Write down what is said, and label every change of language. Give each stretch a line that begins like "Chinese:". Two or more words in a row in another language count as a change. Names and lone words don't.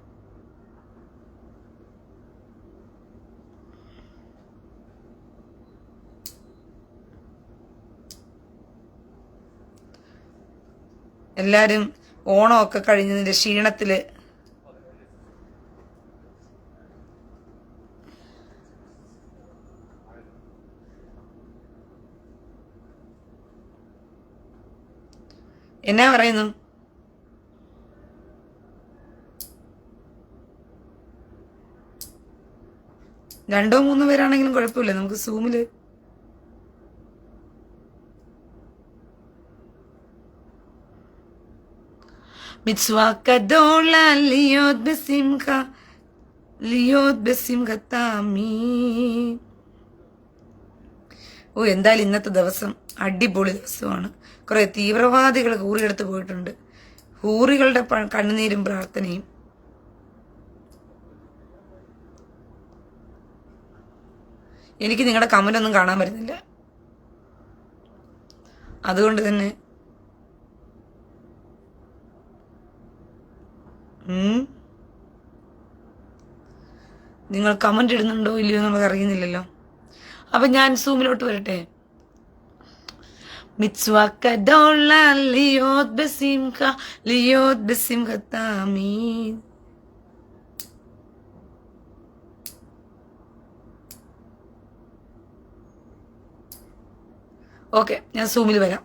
Malayalam: എല്ലാരും ഓണമൊക്കെ കഴിഞ്ഞതിന്റെ ക്ഷീണത്തില് എന്നാ പറയുന്നു? രണ്ടോ മൂന്നോ പേരാണെങ്കിലും കുഴപ്പമില്ല, നമുക്ക് സൂമില്
Hebrew: מצווה גדולה להיות בשמחה, להיות בשמחת תמיד.
Malayalam: എന്തായാലും ഇന്നത്തെ ദിവസം അടിപൊളി ദിവസമാണ്. കുറെ തീവ്രവാദികൾ ഹൂറിയെടുത്ത് പോയിട്ടുണ്ട്. ഹൂറികളുടെ കണ്ണുനീരും പ്രാർത്ഥനയും. എനിക്ക് നിങ്ങളുടെ കമന്റ് ഒന്നും കാണാൻ പറ്റുന്നില്ല. അതുകൊണ്ട് തന്നെ നിങ്ങൾ കമന്റ് ഇടുന്നുണ്ടോ ഇല്ലയോ നമുക്ക് അറിയുന്നില്ലല്ലോ. അപ്പൊ ഞാൻ സൂമിലോട്ട് വരട്ടെ.
Hebrew: מצווה גדולה להיות בשמחה, להיות בשמחת תמיד.
Malayalam: ഓക്കെ, ഞാൻ സൂമിൽ വരാം.